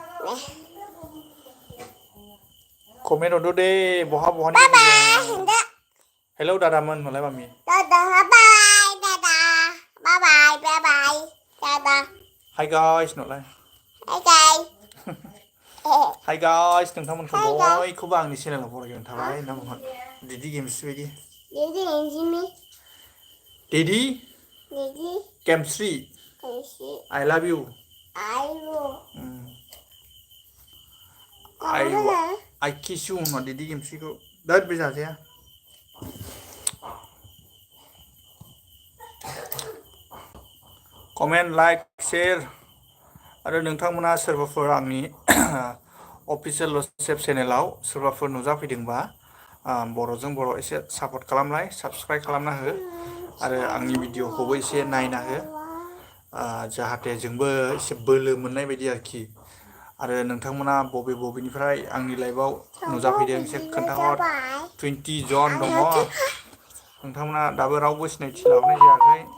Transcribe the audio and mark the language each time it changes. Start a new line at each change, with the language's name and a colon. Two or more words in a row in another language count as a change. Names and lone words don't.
Bodo: कमेन्ट हरदो दे बहानि हेलौ दादामोन होनलाय मामि हाय गाइस नलाय हाय गाइस नोंथांमोनखौ बयखौबो आंनि चेनेलाव बरायगोन थाबाय होनना बुंहर दिदि गेमस्रि बायदि दिदि गेमस्रि
English: I love you I kiss you
Bodo: होनना दिदि गेमस्रिखौ दोद बे जाजाया कमेन्ट लाइक शेयर आरो नोंथांमोना सोरबाफोर आंनि अफिसियेल लसेफ चेनेलाव सोरबाफोर नुजाफैदोंबा बर'जों बर' एसे सापर्ट खालामलाय साबस्क्राइब खालामना हो आरो आंनि भिडिअखौबो एसे नायना हो जाहाथे जोंबो एसे बोलो मोननाय बायदि आरोखि आरो नोंथांमोना बबेनिफ्राय आंनि लाइभआव नुजाफैदों एसे खोन्थाहर 20 जन दङ नोंथांमोना दाबो रावबो सिनायथि लाहरनाय जायाखै